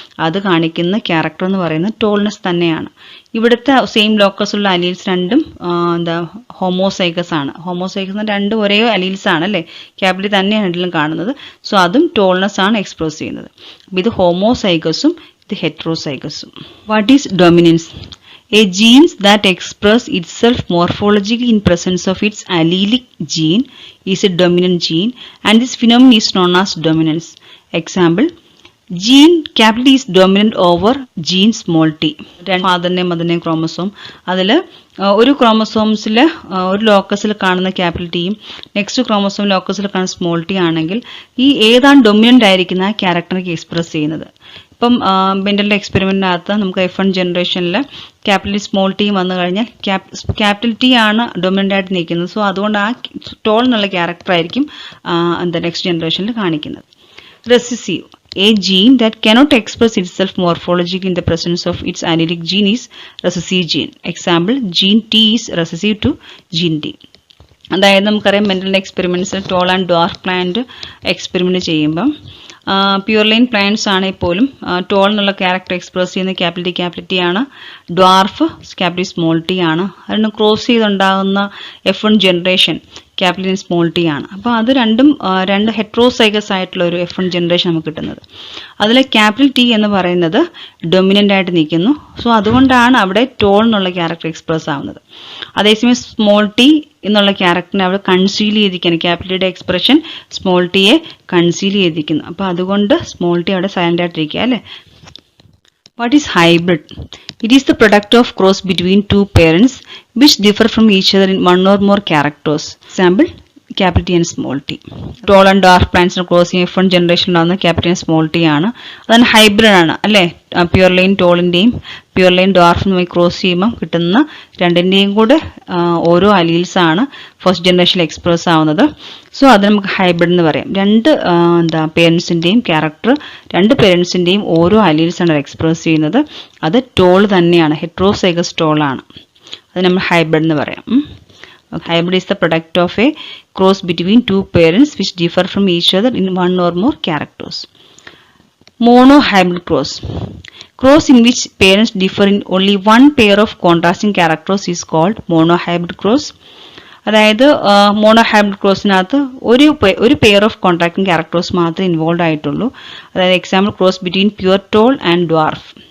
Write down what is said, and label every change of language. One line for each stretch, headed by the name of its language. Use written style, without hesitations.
Malayalam: അത് കാണിക്കുന്ന ക്യാരക്ടർ എന്ന് പറയുന്നത് ടോൾനെസ് തന്നെയാണ്. ഇവിടുത്തെ സെയിം ലോക്കസ് ഉള്ള അലീൽസ് രണ്ടും ഹോമോസൈഗസ് ആണ്. ഹോമോസൈഗസ് രണ്ടും ഒരേ അലീൽസ് ആണ് അല്ലേ. ക്യാപിറ്റൽ തന്നെയാണ് രണ്ടിലും കാണുന്നത്. സോ അതും ടോൾനെസ് ആണ് എക്സ്പ്രസ് ചെയ്യുന്നത്. അപ്പോൾ ഇത് ഹോമോസൈഗസും ഇത് ഹെട്രോസൈഗസും.
English: What is dominance? A gene that express itself morphologically in presence of its allelic gene is a dominant gene, and this phenomenon is known as dominance. Example, gene capital is dominant over gene small t.
Malayalam: ഫാദറിനെയും മദറിനെയും chromosome, അതിൽ ഒരു ക്രോമസോംസിൽ ഒരു ലോക്കസിൽ കാണുന്ന capital ടിയും next chromosome ലോക്കസിൽ കാണുന്ന small T ആണെങ്കിൽ ഈ ഏതാണ് dominant ആയിരിക്കുന്ന ആ ക്യാരക്ടറിനെ എക്സ്പ്രസ് ചെയ്യുന്നത്. ഇപ്പം ബെൻഡലിന്റെ എക്സ്പെരിമെന്റിനകത്ത് നമുക്ക് F1 ജനറേഷനിൽ ക്യാപിറ്റൽ സ്മോൾ ടി വന്നു കഴിഞ്ഞാൽ ക്യാപിറ്റൽ ടി ആണ് ഡൊമിനന്റ് ആയിട്ട് നിൽക്കുന്നത്. സോ അതുകൊണ്ട് ആ ടോൾ എന്നുള്ള ക്യാരക്ടർ ആയിരിക്കും നെക്സ്റ്റ് ജനറേഷനിൽ കാണിക്കുന്നത്.
English: Recessive. A gene that cannot express itself morphologically in the presence of its allelic gene is recessive gene. Example, gene T is recessive to gene D.
Malayalam: അതായത് നമുക്കറിയാം മെന്റലിന്റെ എക്സ്പെരിമെന്റ്സിൽ tall and dwarf plant experiment ചെയ്യുമ്പം pure line plants ആണെങ്കിൽ പോലും toll എന്നുള്ള character express ചെയ്യുന്ന capital T ആണ്, dwarf capital small T ആണ്. അതിന് cross ചെയ്തുണ്ടാകുന്ന F1 generation capital small T ആണ്. അപ്പോൾ അത് രണ്ട് ഹെട്രോസൈഗസ് ആയിട്ടുള്ള ഒരു F1 ജനറേഷൻ നമുക്ക് കിട്ടുന്നത്. അതിൽ ക്യാപിറ്റൽ ടി എന്ന് പറയുന്നത് ഡൊമിനന്റ് ആയിട്ട് നിൽക്കുന്നു. സോ അതുകൊണ്ടാണ് അവിടെ ടോൾ എന്നുള്ള ക്യാരക്ടർ എക്സ്പ്രസ് ആവുന്നത്. അതേസമയം സ്മോൾ ടി എന്നുള്ള ക്യാരക്ടറിനെ അവിടെ കൺസീൽ ചെയ്തിരിക്കുകയാണ്. ക്യാപിറ്റലിന്റെ എക്സ്പ്രഷൻ സ്മോൾ ടിയെ കൺസീൽ ചെയ്തിരിക്കുന്നു. അപ്പോൾ അതുകൊണ്ട് സ്മോൾ ടി അവിടെ സൈലന്റ് ആയിട്ടിരിക്കുക അല്ലേ.
English: What is hybrid? It is the product of cross between two parents which differ from each other in one or more characters. Example, capital T and small t. Tall and dwarf plants crossing F1 generation
Malayalam: ഉണ്ടാകുന്ന
English: capital and small t ആണ്.
Malayalam: അതാണ് hybrid ആണ് അല്ലേ. Pure line ടോളിന്റെയും pure line ഡ്വാർഫിനുമായി cross ചെയ്യുമ്പോൾ കിട്ടുന്ന രണ്ടിന്റെയും കൂടെ ഓരോ അലീൽസ് ആണ് ഫസ്റ്റ് ജനറേഷനിൽ എക്സ്പ്രസ് ആവുന്നത്. സോ അത് നമുക്ക് ഹൈബ്രിഡ് എന്ന് പറയാം. പേരൻസിന്റെയും ക്യാരക്ടർ രണ്ട് പേരൻസിന്റെയും ഓരോ അലീൽസ് ആണ് എക്സ്പ്രസ് ചെയ്യുന്നത്. അത് ടോൾ തന്നെയാണ്, ഹെട്രോസൈഗസ് ടോൾ ആണ്. അത് നമ്മൾ ഹൈബ്രിഡ് എന്ന് പറയാം.
English: Hybrid is the product of a cross between two parents which differ from each other in one or more characters. Monohybrid cross. Cross in which parents differ in only one pair of contrasting characters is called monohybrid cross.
Malayalam: അതായത് monohybrid ക്രോസിനകത്ത് ഒരു pair of contracting characters മാത്രമേ involve ആയിട്ടുള്ളൂ. അതായത്
English: Example cross between pure tall and dwarf.